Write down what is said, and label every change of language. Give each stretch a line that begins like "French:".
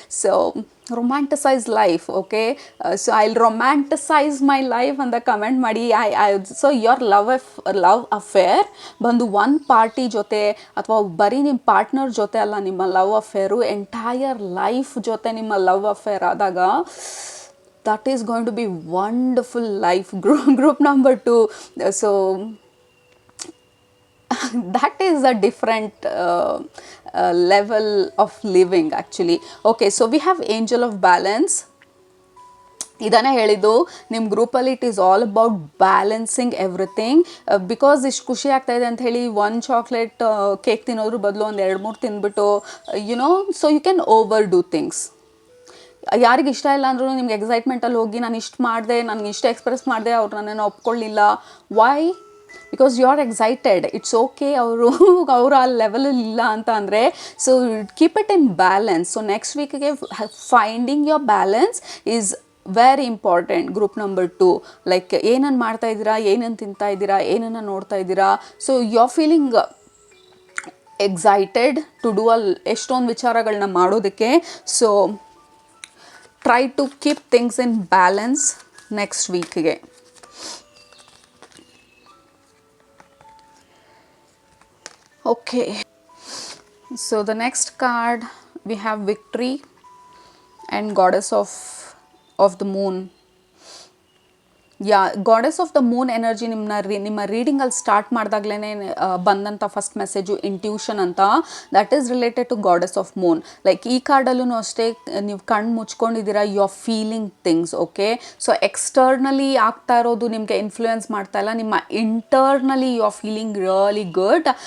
English: So romanticise life. Okay, so I will romanticise my life
Kannada: ಅಂತ comment ಮಾಡಿ. So your love affair ಬಂದು one party ಜೊತೆ ಅಥವಾ ಬರೀ ನಿಮ್ಮ ಪಾರ್ಟ್ನರ್ ಜೊತೆ ಅಲ್ಲ ನಿಮ್ಮ ಲವ್ ಅಫೇರು, ಎಂಟೈರ್ ಲೈಫ್ ಜೊತೆ ನಿಮ್ಮ ಲವ್ ಅಫೇರ್ ಆದಾಗ
English: that is going to be wonderful life. Group number 2. So that is a different level of living actually. Okay, so we have angel of balance.
Kannada: ಇದನ್ನೇ ಹೇಳಿದ್ದು ನಿಮ್ಮ ಗ್ರೂಪಲ್ಲಿ.
English: It is all about balancing everything. Because
Kannada: ಇಷ್ಟು ಖುಷಿ ಆಗ್ತಾಯಿದೆ ಅಂತ ಹೇಳಿ ಒಂದು ಚಾಕ್ಲೇಟ್ ಕೇಕ್ ತಿನ್ನೋದ್ರ ಬದಲು ಒಂದು 2-3 ತಿಂದ್ಬಿಟ್ಟು
English: You know, so you can overdo things.
Kannada: ಯಾರಿಗೆ ಇಷ್ಟ ಇಲ್ಲ ಅಂದ್ರೂ ನಿಮ್ಗೆ ಎಕ್ಸೈಟ್ಮೆಂಟಲ್ಲಿ ಹೋಗಿ ನಾನು ಇಷ್ಟು ಮಾಡಿದೆ, ನನಗೆ ಇಷ್ಟು ಎಕ್ಸ್ಪ್ರೆಸ್ ಮಾಡಿದೆ, ಅವ್ರು ನನ್ನನ್ನು ಒಪ್ಕೊಳ್ಳಿಲ್ಲ. Y?
English: Because you are excited. It's okay.
Kannada: ಅವರು ಆ ಲೆವೆಲಲ್ಲಿ ಇಲ್ಲ ಅಂತ ಅಂದರೆ,
English: So keep it in balance. So next ವೀಕ್ಗೆ finding your balance is very important.
Kannada: Group number 2, like ಏನನ್ನು ಮಾಡ್ತಾ ಇದ್ದೀರಾ, ಏನನ್ನು ತಿಂತಾ ಇದ್ದೀರಾ, ಏನನ್ನು ನೋಡ್ತಾ ಇದ್ದೀರಾ.
English: so you are feeling excited to do
Kannada: ಎಷ್ಟೊಂದು ವಿಚಾರಗಳನ್ನ ಮಾಡೋದಕ್ಕೆ.
English: So try to keep things in balance next week ge. Okay, so the next card we have victory and goddess of the moon. Yeah goddess of the moon energy
Kannada: ನಿಮ್ಮ ರೀಡಿಂಗಲ್ಲಿ start ಮಾಡಿದಾಗ್ಲೇ ಬಂದಂಥ
English: First message intuition ಅಂತ. That is related to goddess of moon. Like
Kannada: ಈ ಕಾರ್ಡಲ್ಲೂ ಅಷ್ಟೇ, ನೀವು ಕಣ್ಣು ಮುಚ್ಕೊಂಡಿದ್ದೀರಾ,
English: You are feeling things. Okay, so externally
Kannada: ಆಗ್ತಾ ಇರೋದು ನಿಮಗೆ
English: Influence ಮಾಡ್ತಾ ಇಲ್ಲ, ನಿಮ್ಮ internally you are feeling really good.